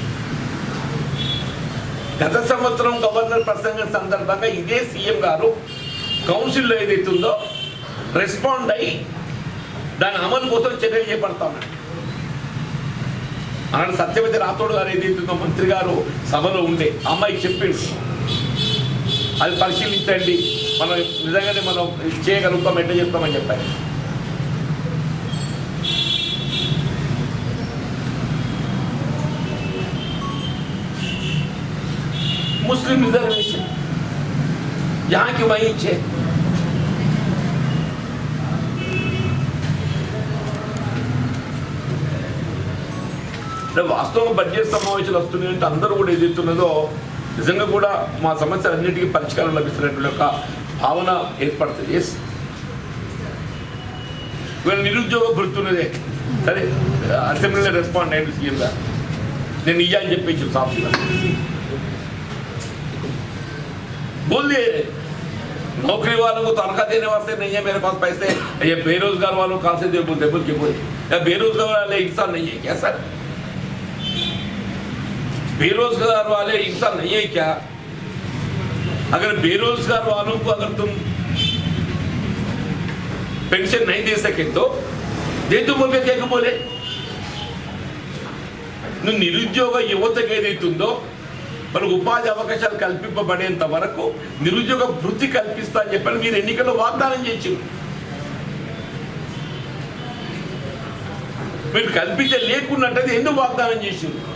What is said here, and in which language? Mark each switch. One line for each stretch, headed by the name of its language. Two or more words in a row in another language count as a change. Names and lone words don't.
Telugu: గత సంవత్సరం గవర్నర్ ప్రసంగం సందర్భంగా ఇదే సీఎం గారు కౌన్సిల్లో ఏదైతుందో రెస్పాండ్ అయ్యి దాని అమలు కోసం చర్యలు చేపడతా ఉన్నాడు. అలాంటి సత్యవతి రాథోడ్ గారు ఏదైతుందో మంత్రి గారు సభలో ఉండే అమ్మాయికి చెప్పిండు, అది పరిశీలించండి, మనం నిజంగానే మనం చేయగలుగుతాం, ఎట్లా చేస్తామని చెప్పారు.
Hindi: मुस्लिम रिजर्वेशन यहाँ की वही है।
Telugu: వాస్తవంగా బడ్జెట్ సమావేశాలు వస్తున్నాయంటే అందరూ కూడా ఏదైతున్నదో నిజంగా కూడా మా సమస్యలన్నిటికీ పరిష్కారం లభిస్తున్నటువంటి ఒక భావన ఏర్పడుతుంది. ఎస్, వీళ్ళ నిరుద్యోగ భృతున్నదే సరే అసెంబ్లీలో రెస్పాండ్ అయ్యింది సీఎం గారు, నేను ఇయ్యా అని చెప్పేసి సాఫ్ట్గా
Hindi: बोल दिए नौकरी वालों को तनख्वाह देने वास्ते नहीं है मेरे पास पैसे, ये बेरोजगार वालों कहाँ से दे बोलते बोल के बोले, या बेरोजगार वाले इंसान नहीं है क्या सर? बेरोजगार वाले इंसान नहीं है क्या? अगर बेरोजगार वालों को अगर तुम पेंशन नहीं दे सके तो दे तो बोल के क्या बोले?
Telugu: నిరుద్యోగ యువతకు ఏదైతుందో మనకు ఉపాధి అవకాశాలు కల్పింపబడేంత వరకు నిరుద్యోగ వృత్తి కల్పిస్తా అని చెప్పని మీరు ఎన్నికల్లో వాగ్దానం చేసింది. మీరు కల్పించ లేకున్నట్టయితే ఎందుకు వాగ్దానం చేసింది?